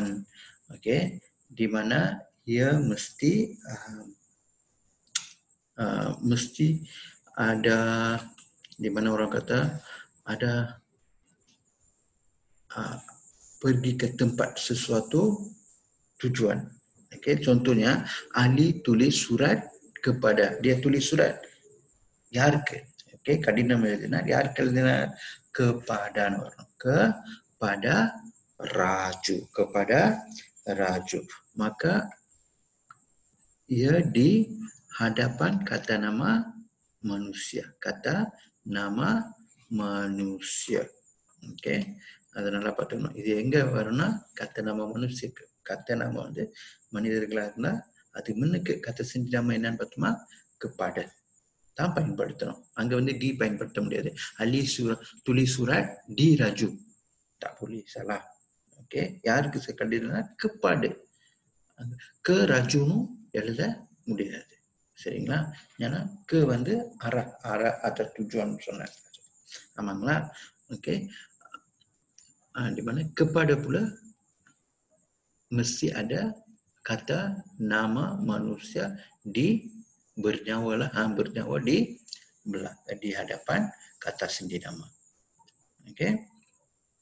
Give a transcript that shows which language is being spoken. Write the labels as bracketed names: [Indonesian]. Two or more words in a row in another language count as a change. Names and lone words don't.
[Malay] Okey, di mana ia mesti ada, di mana orang kata ada pergi ke tempat sesuatu tujuan. Okey, contohnya Ali tulis surat kepada, dia tulis surat யாருக்கு? [Tamil] Okey, கடிதம் எழுதினார். யாருக்கு எழுதினார்? [Malay] Kepada orang. Kepada Raju. Kepada Raju. Maka ia di hadapan kata nama manusia. Kata nama manusia. Okey. [Tamil] அதனால பார்த்தோம்னா இது எங்க வரும்னா [Malay] kata nama manusia. kata nama [Tamil] வந்து மனிதர்களா இருந்தா அது முன்னுக்கு கத்த செஞ்ச நம்ம என்னன்னு பார்த்தோமா kepada தான் பயன்படுத்தணும். அங்க வந்து டி பயன்படுத்த முடியாது. [Malay] Ali tulis surat di Raju. Tak boleh, salah. Okey, [Tamil] யாருக்கு கடிதம்னா kepada. ke Raju எழுத முடியாது. சரிங்களா? ஏன்னா ke வந்து [Malay] arah atau tujuan [Tamil] சொன்னாங்க. ஆமாங்களா? [Malay] Okey. Di mana kepada pula mesti ada kata nama manusia di bernyawa di hadapan kata sendiriama. Okey. Okey.